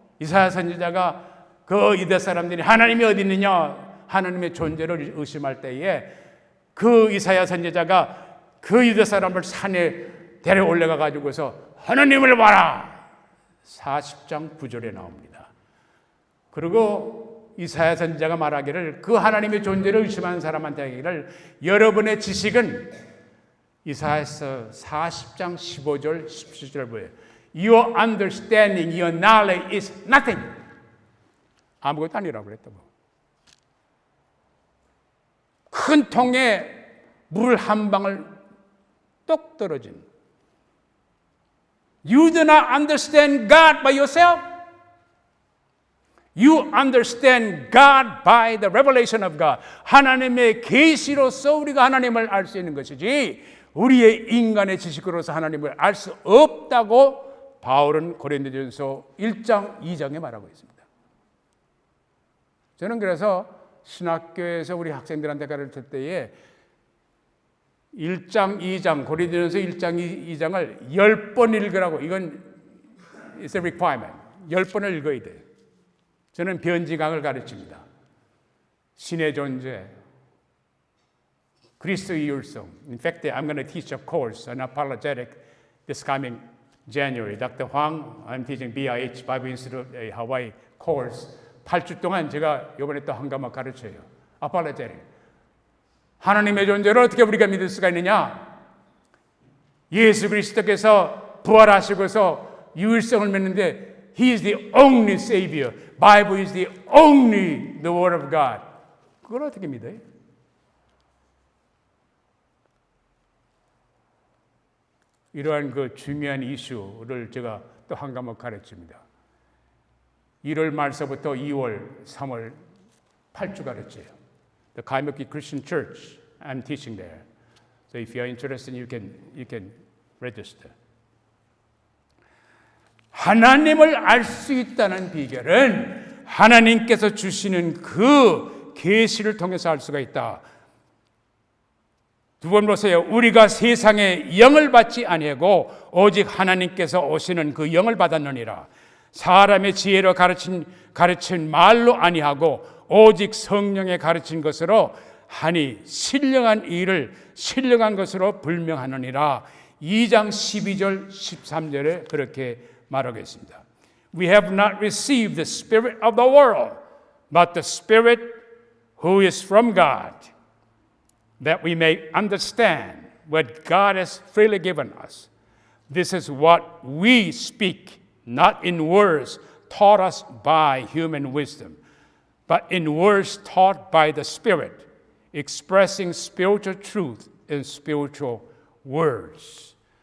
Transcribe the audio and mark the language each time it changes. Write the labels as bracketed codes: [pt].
[ko] 이사야 선지자가 그 유대 사람들이 하나님이 어디 있느냐 하나님의 존재를 의심할 때에 그 이사야 선지자가 그 유대 사람을 산에 데려 올라가 가지고서 하나님을 봐라 40장 9절에 나옵니다. 그리고 이사야 선지자가 말하기를 그 하나님의 존재를 의심하는 사람한테 하기를 여러분의 지식은 이사야서 40장 15절 17절 보여요. [en] Your understanding, your knowledge is nothing. [ko] 아무것도 아니라고 그랬다고. 큰 통에 물 한 방울 똑 떨어진. [en] You do not understand God by yourself. You understand God by the revelation of God. [ko] 하나님의 계시로서 우리가 하나님을 알 수 있는 것이지 우리의 인간의 지식으로서 하나님을 알 수 없다고 바울은 고린도전서 1장 2장에 말하고 있습니다. 저는 그래서 신학교에서 우리 학생들한테 가르칠 때에 1장, 2장, 고린도전서 1장, 2장을 10번 읽으라고. 이건 [en] it's a requirement. [ko] 10번을 읽어야 돼요. 저는 변지강을 가르칩니다. 신의 존재, 그리스도의 율성. [en] In fact, I'm going to teach a course on apologetic this coming January. Dr. Huang, I'm teaching BIH, Bible Institute, a Hawaii course. [ko] 8주 동안 제가 이번에 또 한 과목 가르쳐요. [en] apologetic. [ko] 하나님의 존재를 어떻게 우리가 믿을 수가 있느냐? 예수 그리스도께서 부활하시고서 유일성을 맺는데 [en] He is the only Savior. Bible is the only the Word of God. [ko] 그걸 어떻게 믿어요? 이러한 그 중요한 이슈를 제가 또 한 과목 가르칩니다. 1월 말서부터 2월, 3월 8주 가르쳐요. [en] the Kaimuki Christian Church. I'm teaching there. So if you're interested, you can register. [ko] 하나님을 알 수 있다는 비결은 하나님께서 주시는 그 계시를 통해서 알 수가 있다. 두 번 보세요. 우리가 세상의 영을 받지 아니하고 오직 하나님께서 오시는 그 영을 받았느니라. 사람의 지혜로 가르친 말로 아니하고 오직 성령의 가르친 것으로 하니 신령한 일을 신령한 것으로 불명하느니라. 2장 12절 13절에 그렇게 말하고 있습니다. [en] We have not received the spirit of the world, but the Spirit who is from God, that we may understand what God has freely given us. This is what we speak, not in words taught us by human wisdom, but in words taught by the Spirit, expressing spiritual truth in spiritual words.